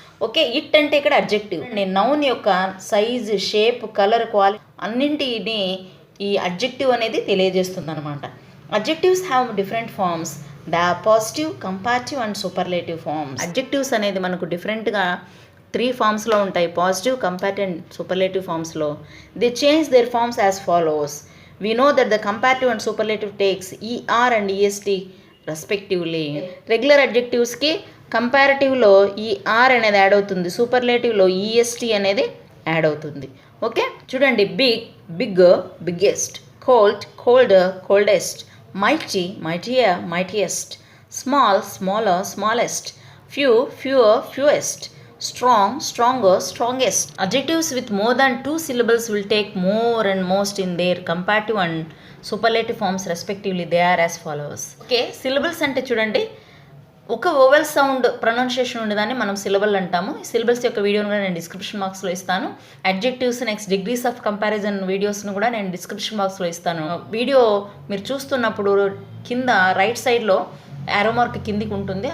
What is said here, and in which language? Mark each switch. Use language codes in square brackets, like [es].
[te] Okay, it అంటే ఇక్కడ adjective. Noun యొక్క సైజ్, షేప్, కలర్, క్వాలిటీ అన్నింటిని ఈ అడ్జెక్టివ్ అనేది తెలియజేస్తుంది అనమాట. [en] Adjectives have different forms. The positive, comparative and superlative forms. [te] Adjectives అనేది మనకు డిఫరెంట్గా 3 ఫార్మ్స్లో ఉంటాయి. [en] Positive, comparative and superlative ఫార్మ్స్లో they change their forms as follows. We know that the comparative and superlative takes ER and EST respectively. [te] Regular అడ్జెక్టివ్స్కి కంపారిటివ్లో ER అనేది add అవుతుంది, సూపర్లేటివ్లో EST అనేది add అవుతుంది. [en] Okay, చూడండి, big, bigger, biggest, cold, colder, coldest, mighty, mightier, mightiest, small, smaller, smallest, few, fewer, fewest, strong, stronger, strongest. Adjectives with more than 2 syllables will take more and most in their comparative and superlative forms respectively. They are as follows. [te] Okay, syllables అంటే చూడండి, ఒక vowel sound pronunciation ఉండేదాన్ని మనం syllable అంటాము. Syllables యొక్క వీడియోని కూడా నేను డిస్క్రిప్షన్ బాక్స్లో ఇస్తాను. Adjectives next degrees of comparison వీడియోస్ను కూడా నేను డిస్క్రిప్షన్ బాక్స్లో ఇస్తాను. వీడియో మీరు చూస్తున్నప్పుడు కింద రైట్ సైడ్లో యారో మార్క్ కిందికి ఉంటుంది.